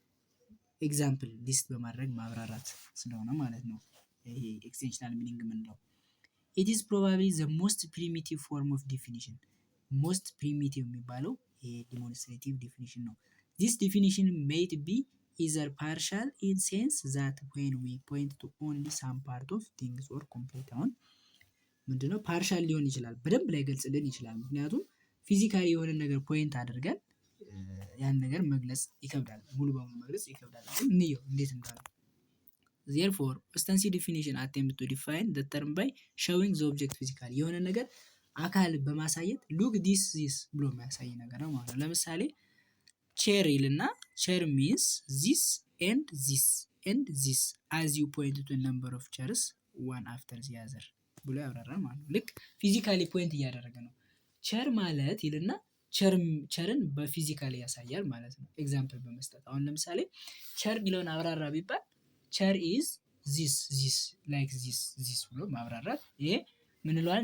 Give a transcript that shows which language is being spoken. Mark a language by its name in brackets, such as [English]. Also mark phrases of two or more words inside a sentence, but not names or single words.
[English] example list [Amharic] በማድረግ ማብራራት ስለሆነ ማለት ነው ይሄ [English] extensional meaning [Amharic] የምንለው። [English] it is probably the most primitive form of definition። most primitive [Amharic] የሚባለው ይሄ [English] demonstrative definition [Amharic] ነው። [English] this definition might be either partial in sense that when we point to only some part of things or complete። [Amharic] አሁን ምንድነው ፓርሻል ሊሆን ይችላል፣ በደንብ ላይ ገልጽልን ይችላል። ምክንያቱም ፊዚካሊ የሆነ ነገር ፖይንት አድርገን ያን ነገር መግለጽ ይከብዳል፣ ሙሉ በሙሉ መግለጽ ይከብዳል። አሁን እንየው እንዴት እንዳለ። [English] therefore ostensive definition attempt to define the term by showing the object physically። [Amharic] የሆነ ነገር አካል በማሳየት [English] look this [Amharic] ብሎ የሚያሳይ ነገር ነው ማለት ነው። ለምሳሌ ቼር ይልና ቼር [English] means this and this and this as you point to a number of chairs one after the other [Amharic] ብሎ ያብራራል ማለት ነው። ልክ [English] physically point [Amharic] እያደረገ ነው። ቸር ማለት ይልና ቸርን በፊዚካሊ ያሳያል ማለት ነው። ኤግዛምፕል በመስጠት አሁን ለምሳሌ ቸር የሚለውን አብራራ ቢባል [English] chair is this like this [Amharic] ብሎ ማብራራት፣ ይሄ ምን እንለዋለን?